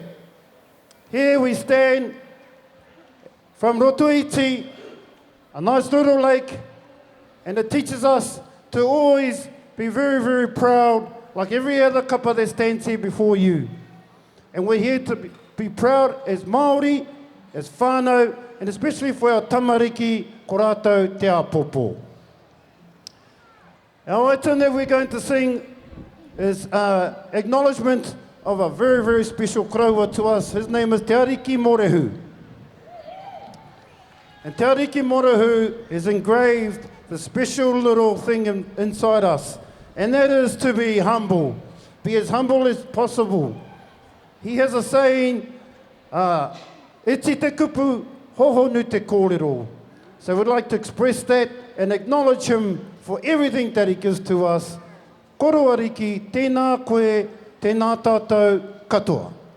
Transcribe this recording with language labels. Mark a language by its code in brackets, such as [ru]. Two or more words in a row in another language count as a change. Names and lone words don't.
[en] Here we stand from Rotoiti, a nice little lake, and it teaches us to always be very proud, like every other kapa that stands here before you. And we're here to be proud as Māori, as whānau, and especially for our tamariki, [mi] ko rātou te āpopo. [en] Our item that we're going to sing is acknowledgement of a very special kraua to us. His name is Te Ariki Morehu. And Te Ariki Morehu is engraved the special little thing inside us. And that is to be humble. Be as humble as possible. He has a saying, [mi] iti te kupu, hohonu te kōrero. [en] So we'd like to express that and acknowledge him for everything that he gives to us. [mi] Koro ariki, tēnā koe, tēnā tātou katoa.